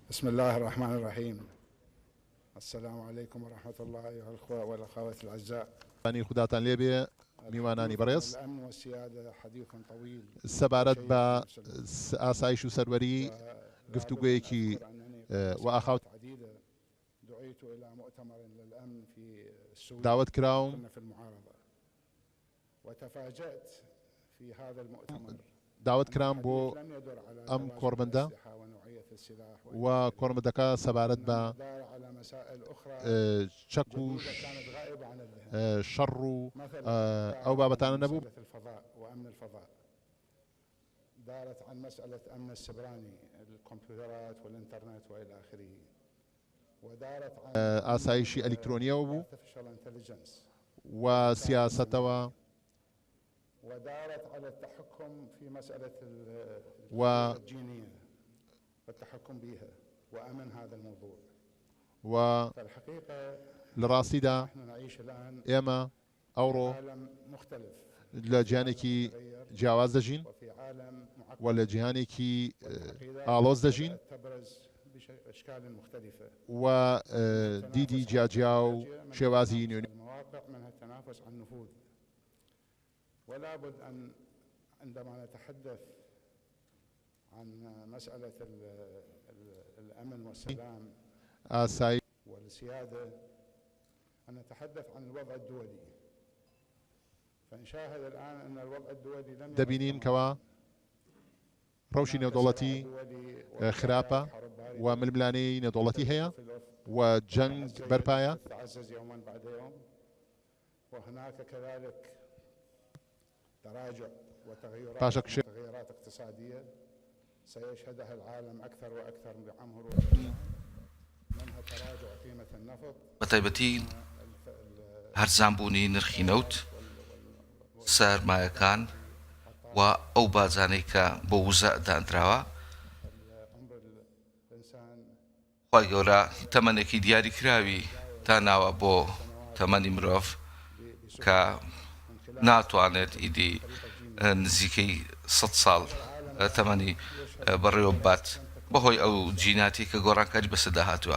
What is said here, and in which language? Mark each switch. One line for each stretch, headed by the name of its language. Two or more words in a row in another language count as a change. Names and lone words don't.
Arabic: بسم الله الرحمن الرحيم. السلام عليكم ورحمة الله أيها الأخوة والأخوات الأعزاء.
Central Kurdish: خوداتان لێبێ میوانانی بەڕێز
Arabic: الأمن والسيادة حديث طويل.
Central Kurdish: سەبارەت بە ئاسایش و سەروەری گفتوگویەکی وئاخاوت
Arabic: دعيت إلى مؤتمر للأمن في السويد.
Central Kurdish: داوت کراوم
Arabic: كنا في المعارضة وتفاجأت في هذا المؤتمر.
Central Kurdish: داوت کرام بۆ ئەم کۆڕبەندە و کۆڕبەندەکە سەبارەت بە چەک و شەڕ و ئەو بابەتانە نەبوو.
Arabic: دارت عن مسألة أمن السبراني الكمبيوترات والإنترنت وإلى آخره. ودارت عن
Central Kurdish: ئاسایشی ئەلکترۆنیەوە بوو و سیاسەتەوە
Arabic: ودارت على التحكم في مسألة الجينية والتحكم بها وأمن هذا الموضوع. فالحقيقة
Central Kurdish: لڕاستیدا
Arabic: نحن نعيش الآن
Central Kurdish: ئێمە ئەوڕۆ
Arabic: عالم مختلف
Central Kurdish: لە جیهانێکی جیاواز دەژین
Arabic: وفي عالم
Central Kurdish: و لە جیهانێکی ئاڵۆز دەژین
Arabic: تبرز بأشكال مختلفة
Central Kurdish: و دیدی جیاجیا و شێوازی نوێنی
Arabic: المواقع منها التنافس عن النفوذ. ولا بد أن عندما نتحدث عن مسألة الأمن والسلام والسيادة أن نتحدث عن الوضع الدولي. فنشاهد الآن أن الوضع الدولي لم
Central Kurdish: دەبینین کەوا ڕەوشی نێودوڵەتی خراپە و ململانەی نێودوڵەتی هەیە و جەنگ بەرپایە.
Arabic: تتعزز يوما بعد يوم وهناك كذلك تراجع وتغيرات اقتصادية سيشهدها العالم أكثر وأكثر بعام مرور منها تراجع قيمة النفط
Central Kurdish: بەتایبەتی هەرزانبوونی نرخی نەوت سەرمایەکان و ئەو بازانەی کە بۆ وزە دانراوە خی گەورە تەمەنێکی دیاری کراوی تا ناوە بۆ تەمەنی مرۆڤ کە ناتوانێت ئیدی نزیکەی 100 ساڵ تەمەنی بەڕێوە بات بەهۆی ئەو جیناتی کە گۆڕانکاری بەسەدا هاتووە.